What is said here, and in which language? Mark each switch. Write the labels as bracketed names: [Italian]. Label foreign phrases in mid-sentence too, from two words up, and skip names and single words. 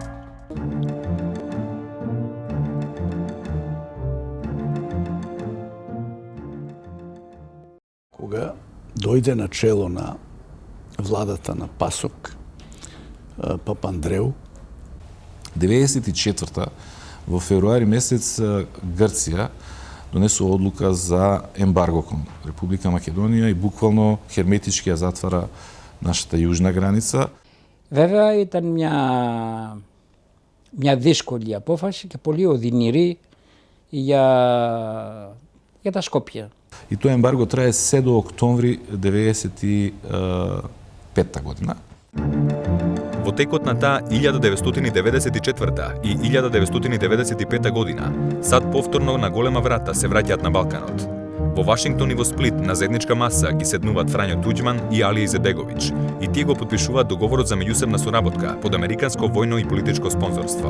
[Macedonian] Кога дојде на чело на владата на Пасок, Папандреу, 94-та, во февруари месец, Грција донесува одлука за ембарго кон Република Македонија и буквално херметички ја затвара нашата јужна граница. [Greek] Βέβαια ήταν μια δύσκολη απόφαση και πολύ οδυνηρή για τα Σκόπια. [Macedonian] И тоа ембарго трае се до октомври 1995 година. Во текот на таа 1994 и 1995 година, САД повторно на голема врата се враќаат на Балканот. Во Вашингтон и во Сплит на заедничка маса ги седнуваат Фрањо Туџман и Али Изетбеговиќ и тие го потпишуваат договорот за меѓусебна соработка под американско војно и политичко спонзорство.